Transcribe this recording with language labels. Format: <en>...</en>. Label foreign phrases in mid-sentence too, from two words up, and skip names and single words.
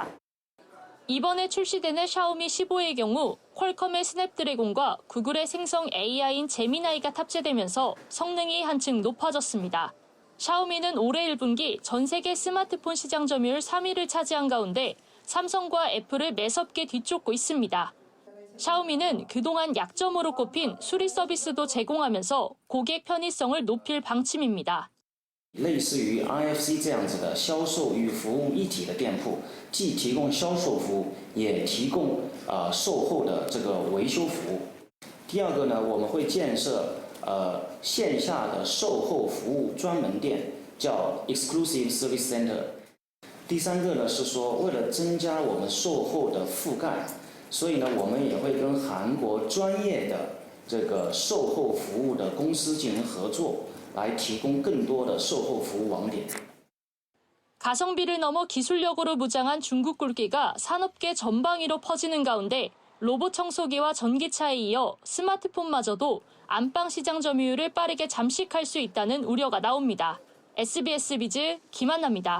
<ko>이번에 출시되는 샤오미 15의 경우 퀄컴의 스냅드래곤과 구글의 생성 AI인 제미나이가 탑재되면서 성능이 한층 높아졌습니다. 샤오미는 올해 1분기 전 세계 스마트폰 시장 점유율 3위를 차지한 가운데 삼성과 애플을 매섭게 뒤쫓고 있습니다. 샤오미는 그동안 약점으로 꼽힌 수리 서비스도 제공하면서 고객 편의성을 높일 방침입니다.</ko> <zh>类似于 IFC 这样子的销售与服务一体的店铺，既提供销售服务，也提供售后的这个维修服务。第二个呢，我们会建设线下的售后服务专门店，叫</zh> <en>Exclusive Service Center。</en> <zh>第三个呢是说，为了增加我们售后的覆盖，所以呢，我们也会跟韩国专业的这个售后服务的公司进行合作。来提供更多的售后服务网点。</zh> <ko>가성비를 넘어 기술력으로 무장한 중국 굴기가 산업계 전방위로 퍼지는 가운데 로봇 청소기와 전기차에 이어 스마트폰마저도 안방 시장 점유율을 빠르게 잠식할 수 있다는 우려가 나옵니다. SBS 비즈 김한나입니다.</ko>